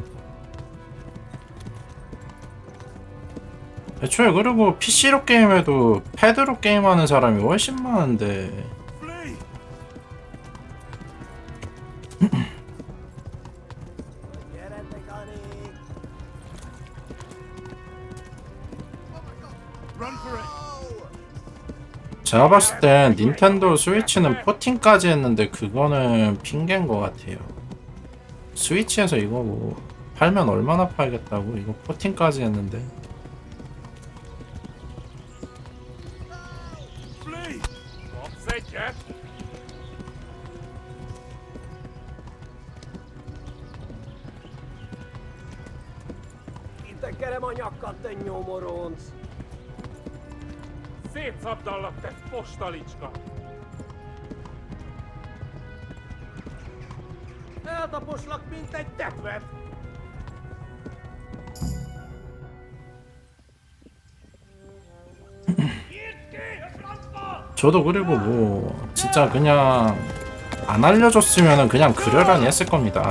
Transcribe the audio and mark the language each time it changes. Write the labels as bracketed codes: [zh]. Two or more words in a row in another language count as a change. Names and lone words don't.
[ko] 애초에 그리고 PC로 게임해도 패드로 게임하는 사람이 훨씬 많은데 제가 봤을 땐 닌텐도 스위치는 포팅까지 했는데 그거는 핑계인 것 같아요. 스위치에서 이거 뭐 팔면 얼마나 팔겠다고 이거 포팅까지 했는데 [hu] Tekerem a nyakkad, te nyomoronc! Szétszabdallak, te postalicska! Eltaposlak, mint egy tetvet! [ko] 저도 그리고 뭐 진짜 그냥 안 알려줬으면은 그냥 그러려니 했을 겁니다.